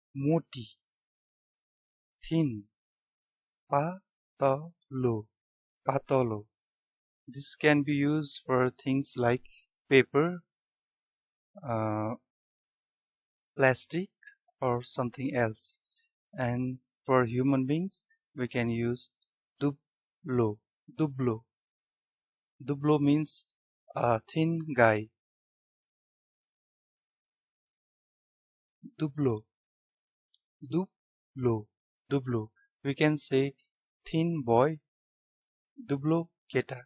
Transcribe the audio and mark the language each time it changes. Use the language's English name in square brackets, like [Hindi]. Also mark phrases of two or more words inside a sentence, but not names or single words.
[English] Thin, patolo. This can be used for things like paper, plastic, or something else. And for human beings, we can use dublo. Dublo means a thin guy. Dublo. We can say thin boy, dublo keta.